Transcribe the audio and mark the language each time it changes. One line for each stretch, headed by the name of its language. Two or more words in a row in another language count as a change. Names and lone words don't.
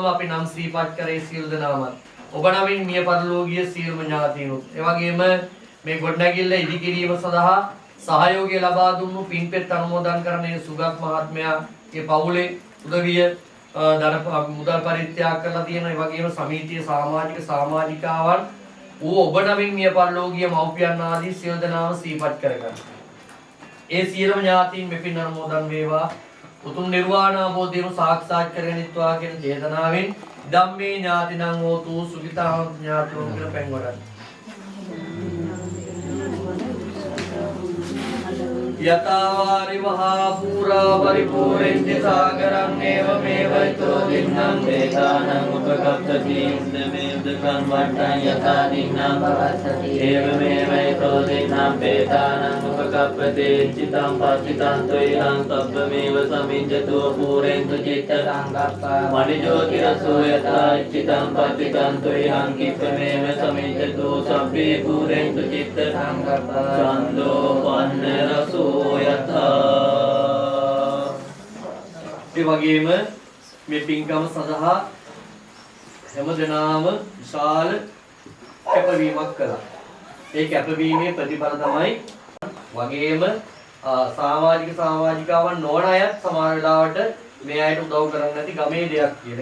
Sinhala: අපි නම් සිහිපත් කරේ සියලු දෙනාම ඔබ නමින් මිය පරලෝකීය සියලුම ඥාතීනුත් ඒ වගේම මේ ගොඩනැගිල්ල ඉදිකිරීම සඳහා සහයෝගය ලබා දුන්නු පින්පෙත් අනුමෝදන් කරන සුගත් මහත්මයාගේ පවුලේ උදවිය මුදල් පරිත්‍යාග කරලා තියෙන ඒ වගේම සමිතියේ සමාජිකාවන් ඔබ නමින් මිය පරලෝකීය මව්පියන් ආදී සියලු දෙනාම සිහිපත් කරගන්න. ඒ සියලුම ඥාතීන් මෙපින් අනුමෝදන් වේවා. උතුම් නිර්වාණ අවබෝධයම සාක්ෂාත් කරගනිත්වා කියන චේතනාවෙන්
Pali: ධම්මේ ඥාතිනං හෝතු සුඛිතාං ඥාතෝ
Sinhala: කියලා පෙන් වඩන්න.
Pali: යතාවාරි මහා පුරා පරිපූර්ණෙන්ති සාගරං ඒවමේව ඊතෝ දින්නම් වේදානං උපකප්පති ඉන්දමේද කන්වට්ටං යතා දින්නම් පවස්සති ඒවමේව ඊතෝ දින්නම් වේදානං උපකප්පති චිතං පච්චිතං ත්වයං තබ්බමේව සමිඤ්ඤතෝ පූරෙන්තු චිත්ත සංකප්පා මණිජෝතිරසෝ යතා චිතං පච්චිතං ත්වයං කිප්පමේව සමිඤ්ඤතෝ සබ්බේ පූරෙන්තු චිත්ත සංකප්පා චන්දෝ පන්න රසෝ
Sinhala: ඒ වගේම මේ පින්කම සඳහා හැම දෙනාම විශාල කැපවීමක් කළා. ඒ කැපවීමේ ප්‍රතිඵල තමයි වගේම සමාජිකාවන් නොවන අයත් සමහර වෙලාවට මේ අයට උදව් කරන්නේ නැති ගමේ දෙයක් කියලා.